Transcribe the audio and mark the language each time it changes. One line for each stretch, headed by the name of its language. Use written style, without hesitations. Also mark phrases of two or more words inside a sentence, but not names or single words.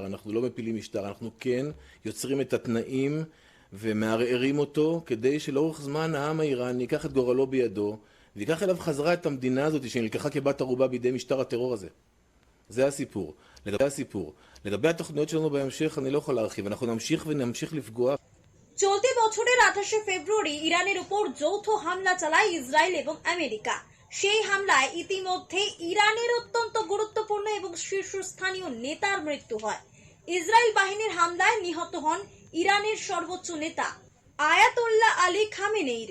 Hebrew: אנחנו לא מפילים משטר, אנחנו כן יוצרים את התנאים ומערערים אותו כדי שלאורך זמן העם האיראני ייקח את גורלו בידו ויקח אליו חזרה את המדינה הזאת שנלקחה כבת ערובה בידי משטר הטרור הזה. זה הסיפור. לגבי התוכניות שלנו בהמשך אני לא יכול להרחיב. אנחנו נמשיך לפגוע.
Bangla: চলতি বছরের 28 ফেব্রুয়ারি ইরানের উপর যৌথ হামলা চালায় ইসরায়েল এবং আমেরিকা। সেই হামলায় ইতিমধ্যে ইরানের অত্যন্ত গুরুত্বপূর্ণ এবং শীর্ষস্থানীয় নেতার মৃত্যু হয়। ইসরায়েল বাহিনীর হামলায় নিহত হন ইরানের সর্বোচ্চ নেতা আয়াতোল্লাহ আলী খামেনেইর।